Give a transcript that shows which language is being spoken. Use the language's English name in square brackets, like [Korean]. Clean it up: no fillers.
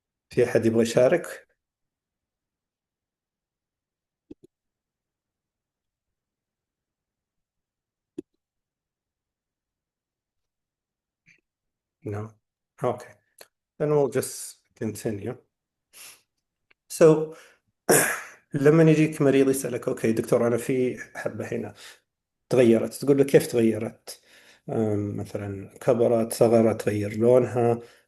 [Arabic] في أحد يبغى يشارك؟ [English] No? Okay. Then we'll just continue. [Arabic] So لما يجيك مريض يسألك اوكي دكتور انا في حبة هنا تغيرت، تقول له كيف تغيرت؟ مثلا كبرت، صغرت، تغير لونها.